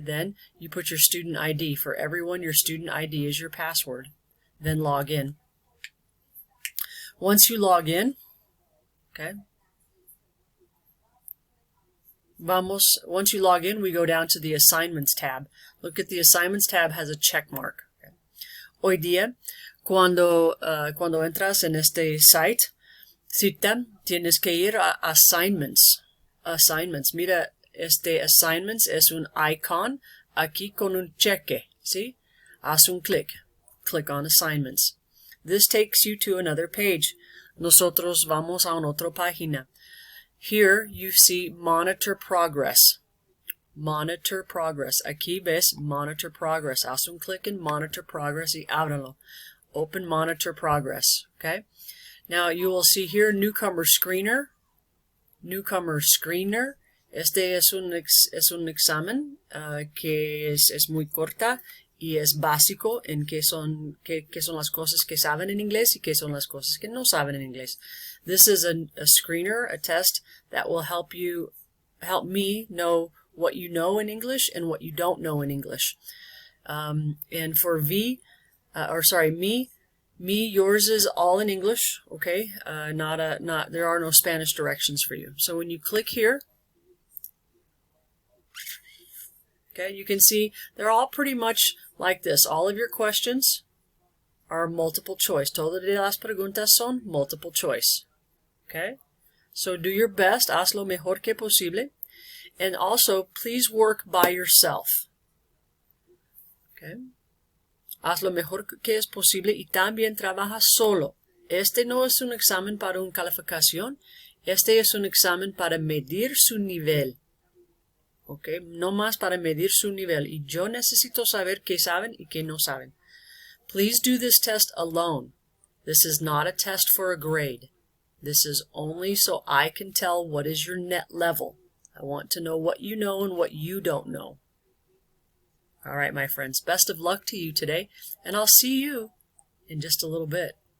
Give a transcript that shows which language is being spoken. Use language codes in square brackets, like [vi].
[en] Then you put your student ID. For everyone, your student ID is your password. Then log in. Once you log in, okay. Once you log in, we go down to the Assignments tab. Look at the Assignments tab has a check mark. Okay. [es] Hoy día, cuando entras en este cita, tienes que ir a Assignments. Assignments. Mira, este Assignments es un icon aquí con un cheque. ¿Sí? Haz un clic. [en] Click on Assignments. This takes you to another page. [es] Nosotros vamos a una otra página. [en] Here you see Monitor Progress. [es] Monitor Progress. Aquí ves Monitor Progress. Haz un clic en Monitor Progress y ábralo. [en] Open Monitor Progress. Okay. Now you will see here Newcomer Screener. Newcomer Screener. [es] Este es un examen que es muy corta y es básico en qué son las cosas que saben en inglés y qué son las cosas que no saben en inglés. [en] This is a screener, a test that will help me know what you know in English and what you don't know in English. And for me, yours is all in English. Okay, there are no Spanish directions for you. So when you click here, okay, you can see they're all pretty much like this. All of your questions are multiple choice. [es] Todas las preguntas son multiple choice. [en] Okay? So do your best. [es] Haz lo mejor que posible. [en] And also, please work by yourself. Okay? [es] Haz lo mejor que es posible y también trabaja solo. Este no es un examen para una calificación. Este es un examen para medir su nivel. Okay, no más para medir su nivel. Y yo necesito saber qué saben y qué no saben. [en] Please do this test alone. This is not a test for a grade. This is only so I can tell what is your net level. I want to know what you know and what you don't know. All right, my friends. Best of luck to you today, and I'll see you in just a little bit.